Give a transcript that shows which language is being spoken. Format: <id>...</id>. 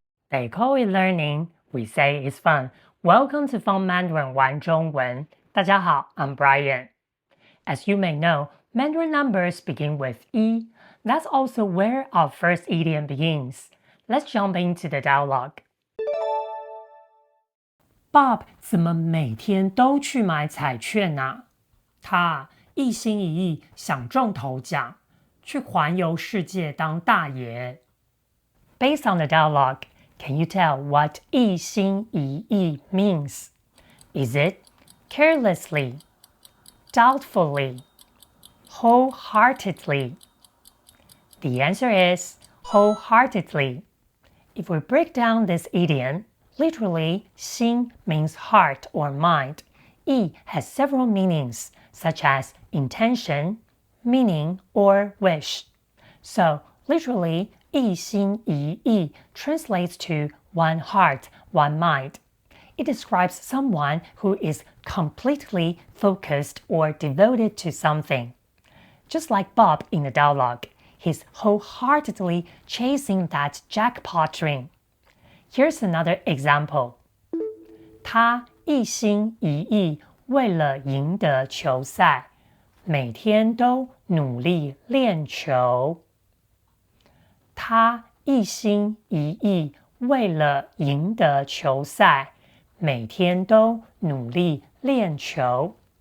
<en>They call it learning, we say it's fun. Welcome to Fun Mandarin 玩中文.</en> <zh>大家好,</zh> <en>I'm Bryan. As you may know, Mandarin numbers begin with 一. That's also where our first idiom begins. Let's jump into the dialogue.</en> <zh>Bob 怎么每天都去买彩券啊？他一心一意想中头奖，去环游世界当大爷。</zh> <en>Based on the dialogue, can you tell what 一心一意 means? Is it carelessly, doubtfully, wholeheartedly? The answer is wholeheartedly. If we break down this idiom, literally, 心 means heart or mind. 意 has several meanings, such as intention, meaning, or wish. So, literally, 一心一意 translates to one heart, one mind. It describes someone who is completely focused or devoted to something. Just like Bob in the dialogue, he's wholeheartedly chasing that jackpot dream. Here's another example.</en> <zh>他一心一意为了赢得球赛，每天都努力练球。他一心一意为了赢得球赛，每天都努力练球。</zh>